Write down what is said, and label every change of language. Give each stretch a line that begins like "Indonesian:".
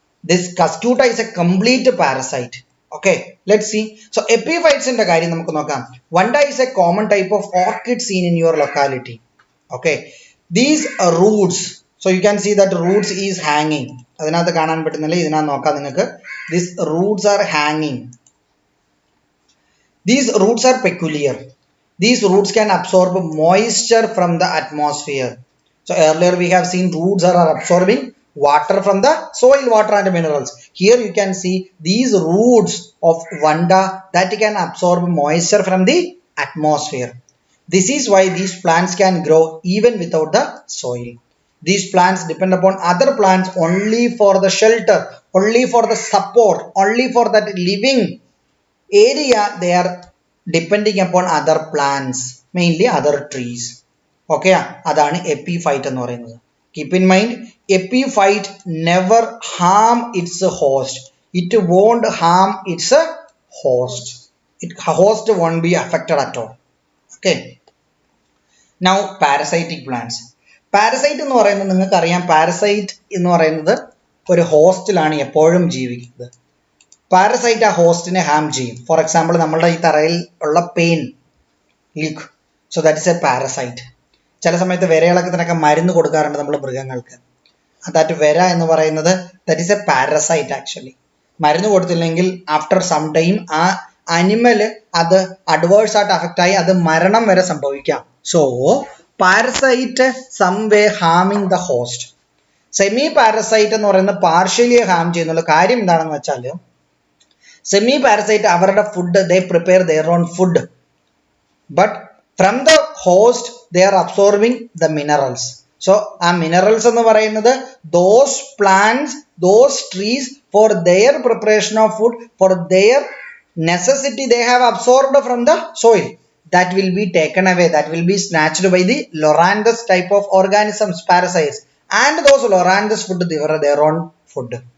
English: This cuscuta is a complete parasite. Okay, let see.
Malayalam: So എപ്പിഫൈറ്റ്സിന്റെ കാര്യം നമുക്ക് നോക്കാം.
English: വണ്ട is A common type of orchid scene in your locality. Okay, these Roots, so you can see that Roots is ഹാങ്ങിങ്.
Malayalam: അതിനകത്ത് കാണാൻ പറ്റുന്നില്ല, ഇതിനകത്ത് നോക്കാം നിങ്ങൾക്ക്.
English: These roots are hanging. These roots are peculiar. These roots can absorb moisture from the atmosphere. So earlier we have seen roots are absorbing water from the soil, water and minerals. Here you can see these roots of vanda that can absorb moisture from the atmosphere. This is why these plants can grow even without the soil. These plants depend upon other plants only for the shelter, only for the support, only for that living area. They are depending upon other plants, mainly other trees. Okay,
Malayalam: adana epiphyte ennu parayunnathu.
English: Keep in mind, epiphyte never harm its host. It won't harm its host. Host won't be affected at all. Okay, now parasitic plants.
Malayalam: Parasite എന്ന് പറയുന്നത് നിങ്ങൾക്കറിയാം, parasite എന്ന് പറയുന്നത് ഒരു ഹോസ്റ്റിലാണ് എപ്പോഴും ജീവിക്കുന്നത്. Parasite ആ ഹോസ്റ്റിനെ Ham ചെയ്യും. ഫോർ എക്സാമ്പിൾ നമ്മളുടെ ഈ തറയിൽ ഉള്ള pain leak,
English: So that is a parasite.
Malayalam: ചില സമയത്ത് വിരയിളക്കത്തിനൊക്കെ മരുന്ന് കൊടുക്കാറുണ്ട് നമ്മൾ മൃഗങ്ങൾക്ക്. ദാറ്റ് വിര എന്ന് പറയുന്നത്
English: That is a parasite actually.
Malayalam: മരുന്ന് കൊടുത്തില്ലെങ്കിൽ
English: after some time
Malayalam: അനിമൽ അത് അഡ്വേഴ്സ് ആയിട്ട് അഫക്റ്റ് ആയി അത് മരണം വരെ സംഭവിക്കാം.
English: So parasite some way ഹാമിങ് the host.
Malayalam: Semi parasite എന്ന് പറയുന്നത് പാർഷ്യലി ഹാം ചെയ്യുന്നുള്ള കാര്യം എന്താണെന്ന് വെച്ചാൽ
English: Semi parasite അവരുടെ food they prepare their own food, but from the host they are absorbing the minerals. So ആ minerals എന്ന് പറയുന്നത് those plants those trees for their preparation of food for their necessity they have absorbed from the soil, that will be taken away, that will be snatched by the Loranthus type of organisms, parasites, and those Loranthus food they were their own food.